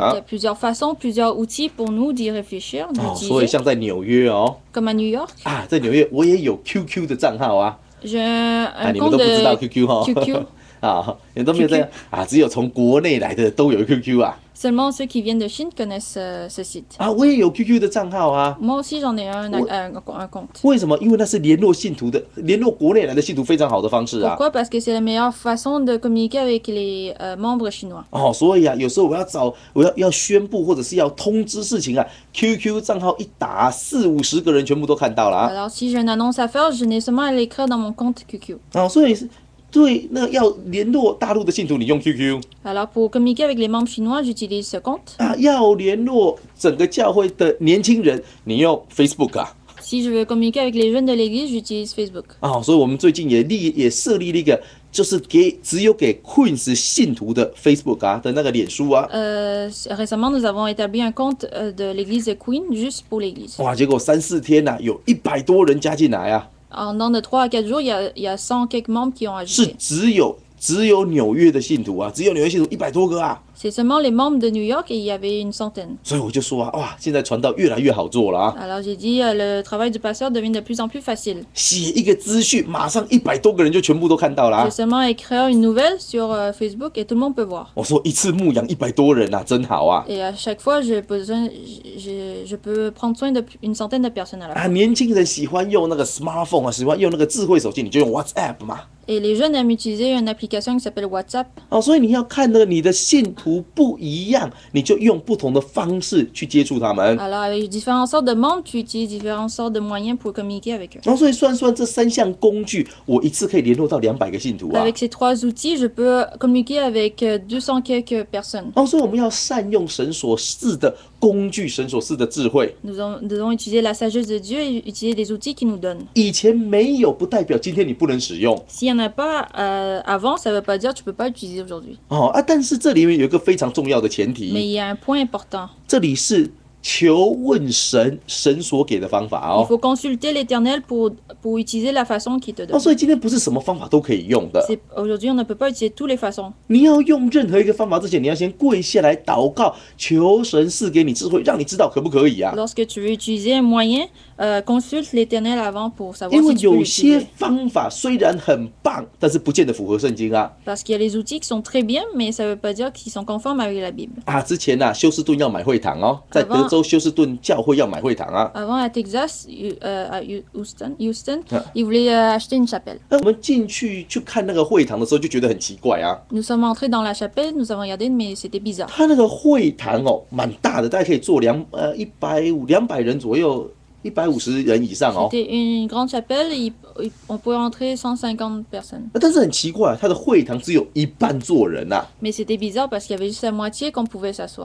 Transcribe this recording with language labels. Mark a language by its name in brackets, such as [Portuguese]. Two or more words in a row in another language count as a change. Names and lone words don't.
[French] Il y a plusieurs façons, plusieurs outils pour nous d'y réfléchir, [Chinese] 所以 [French] d'utiliser. [Chinese] 像在纽约 [French] Comme à New York, [Chinese] 在纽约我也有 QQ 的账号啊， [French] j'ai un [Chinese] 你们 [French] compte [Chinese] 都不知道 [French] de QQ QQ. [Chinese] 你们都没有这样只有从国内来的都有 QQ 啊。 [French] Seulement ceux qui viennent de Chine connaissent ce site. [Chinese] 我也有 QQ 的账号啊。 [French] Moi aussi, j'en ai un compte. [Chinese] 为什么？因为那是联络信徒的，联络国内来的信徒非常好的方式啊。 [French] Pourquoi? Parce que c'est la meilleure façon de communiquer avec les membres chinois. [Chinese] 所以有时候我要宣布或者是要通知事情QQ 账号一打，40-50个人全部都看到了啊。 [French] Alors, si j'ai une annonce à faire, je n'ai seulement à l'écrire dans mon compte QQ. [Chinese] 所以对那要联络大陆的信徒，你用 QQ。 [French] Alors, pour communiquer avec les membres chinois, j'utilise ce compte. [Chinese] 要联络整个教会的年轻人，你用 Facebook 啊。 [French] Si je veux communiquer avec les jeunes de l'église, j'utilise Facebook. [Chinese] 所以我们最近也设立了一个，就是只有给 Queens 信徒的 Facebook 的那个脸书啊。 [French] Récemment, nous avons établi un compte de l'église de Queen juste pour l'église. [Chinese] 结果3-4天有100多人加进来啊。 [French] En dans de 3 à 4 jours, il y a 100 quelques membres qui ont [Chinese] 是 [French] ajouté. [Chinese] 只有纽约的信徒啊，只有纽约信徒100多个啊。 [French] C'est seulement les membres de New York et il y avait une centaine. [Chinese] 所以我就说现在传道越来越好做了啊。 [French] Alors j'ai dit, le travail du pasteur devient de plus en plus facile. [Chinese] 写一个资讯，马上100多个人就全部都看到了 [French] J'ai seulement à écrire une nouvelle sur Facebook et tout le monde peut voir. [Chinese] 我说一次牧养100多人真好啊。 [French] Et à chaque fois, je peux prendre soin d'une centaine de personnes à la fois. [Chinese] 年轻人喜欢用那个 smartphone 喜欢用那个智慧手机，你就用 WhatsApp 嘛。 [French] Et les jeunes aiment utiliser une application qui s'appelle WhatsApp. [Chinese] 所以你要看你的信徒不一样，你就用不同的方式去接触他们。 [French] Alors avec différentes sortes de membres, tu utilises différentes sortes de moyens pour communiquer avec eux. [Chinese] 所以算这3项工具，我一次可以联络到200个信徒啊。 [French] Avec ces 3 outils, je peux communiquer avec 200 quelques personnes. [Chinese] 所以我们要善用神所赐的工具，神所赐的智慧。 [French] Nous devons utiliser la sagesse de Dieu et utiliser les outils qu'il nous donne. [Chinese] 以前没有，不代表今天你不能使用。 [French] S'il n'y en a pas avant, ça ne veut pas dire que tu ne peux pas l'utiliser aujourd'hui. [Chinese] 但是这里面有一个非常重要的前 [French] Mais [Chinese] 提， [French] il y a un point important. [Chinese] 这里是求问神所给的方法 [French] Il faut consulter l'Éternel pour utiliser la façon qu'il te donne. [Chinese] 所以今天不是什么方法都可以用的。 [French] Aujourd'hui, on ne peut pas utiliser toutes les façons. [Chinese] 你要用任何一个方法之前，你要先跪下来祷告，求神赐给你智慧，让你知道可不可以啊？ [French] Lorsque tu veux utiliser un moyen, consulte l'Éternel avant pour savoir [Chinese] 因为 [French] si tu peux [Chinese] 有些 [French] l'utiliser. [Chinese] 方法虽然很棒，但是不见得符合圣经啊。 [French] Parce qu'il y a les outils qui sont très bien, mais ça ne veut pas dire qu'ils sont conformes avec la Bible. [Chinese] 之前休斯顿要买会堂在德州休斯顿教会要买会堂啊。 [French] Avant, à Texas, à Houston, ils voulaient acheter une chapelle. [Chinese] 我们进去看那个会堂的时候，就觉得很奇怪啊。 [French] Nous sommes entrés dans la chapelle, nous avons regardé, mais c'était bizarre. [Chinese] 他那个会堂蛮大的，大概可以坐200人左右，150人以上 [French] C'était une grande chapelle, on pouvait entrer 150 personnes. [Chinese] 但是很奇怪，他的会堂只有一半坐人啊， [French] Mais c'était bizarre parce qu'il y avait juste la moitié qu'on pouvait s'asseoir.